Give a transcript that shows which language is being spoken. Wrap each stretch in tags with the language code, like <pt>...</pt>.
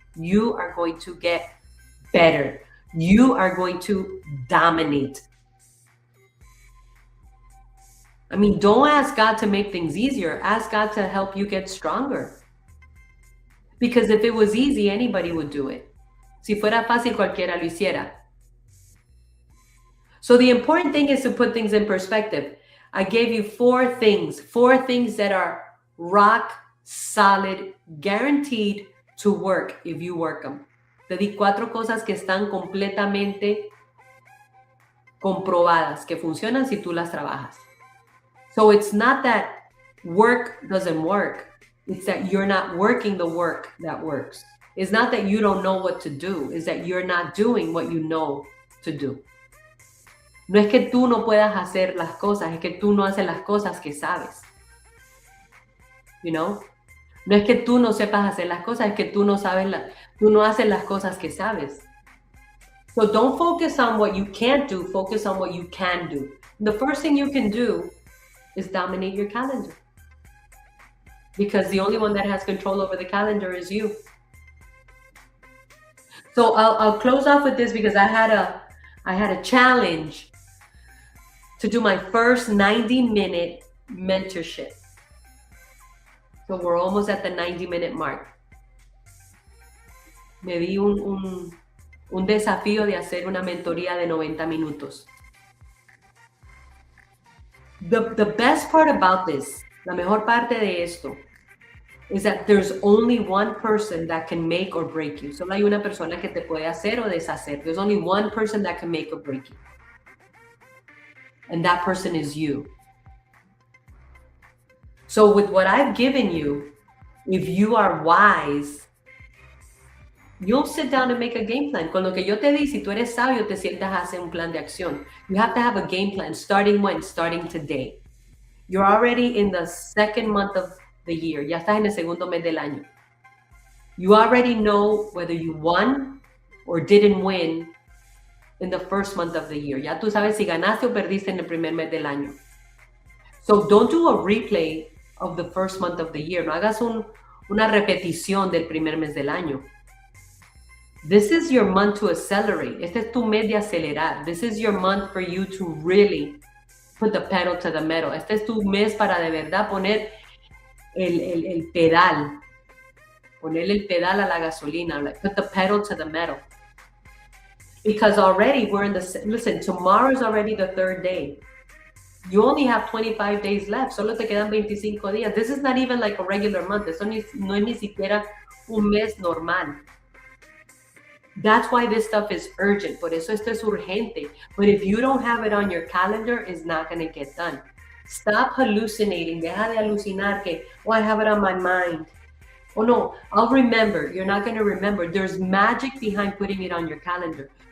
<en>You are going to get better. You are going to dominate. I mean, don't ask God to make things easier. Ask God to help you get stronger. Because if it was easy, anybody would do it.</en> <es>Si fuera fácil, cualquiera lo hiciera.</es> <en>So the important thing is to put things in perspective. I gave you four things that are rock solid, guaranteed to work if you work them.</en> <es>Te di 4 cosas que están completamente comprobadas, que funcionan si tú las trabajas.</es> <en>So it's not that work doesn't work. It's that you're not working the work that works. It's not that you don't know what to do. It's that you're not doing what you know to do.</en> <es>No es que tú no puedas hacer las cosas, es que tú no haces las cosas que sabes.</es> <en>You know?</en> <es>No es que tú no sepas hacer las cosas, es que tú no haces las cosas que sabes.</es> <en>So don't focus on what you can't do, focus on what you can do. The first thing you can do is dominate your calendar. Because the only one that has control over the calendar is you. So I'll close off with this because I had a challenge to do my first 90-minute mentorship. So we're almost at the 90-minute mark.</en> <es>Me di un desafío de hacer una mentoría de 90 minutos.</es> <en>The best part about this,</en> <es>la mejor parte de esto,</es> <en>is that there's only one person that can make or break you.</en> <es>Solo hay una persona que te puede hacer o deshacer.</es> <en>There's only one person that can make or break you. And that person is you. So with what I've given you, if you are wise, you'll sit down and make a game plan.</en> <es>Con lo que yo te di, si tú eres sabio, te sientas a hacer un plan de acción.</es> <en>You have to have a game plan. Starting when? Starting today. You're already in the second month of the year.</en> <es>Ya estás en el segundo mes del año.</es> <en>You already know whether you won or didn't win in the first month of the year.</en> <es>Ya tú sabes si ganaste o perdiste en el primer mes del año.</es> <en>So don't do a replay of the first month of the year.</en> <es>No hagas una repetición del primer mes del año.</es> <en>This is your month to accelerate.</en> <es>Este es tu mes de acelerar.</es> <en>This is your month for you to really put the pedal to the metal.</en> <es>Este es tu mes para de verdad poner el pedal. Ponerle el pedal a la gasolina.</es> <en>Like put the pedal to the metal. Because already we're in listen, tomorrow is already the third day. You only have 25 days left.</en> <es>Solo te quedan 25 días.</es> <en>This is not even like a regular month.</en> <es>Eso no es ni siquiera un mes normal.</es> <en>That's why this stuff is urgent.</en> <es>Por eso esto es urgente.</es> <en>But if you don't have it on your calendar, it's not going to get done. Stop hallucinating.</en> <es>Deja de alucinar que,</es> <en>oh, I have it on my mind. Oh, no, I'll remember. You're not going to remember. There's magic behind putting it on your calendar.</en>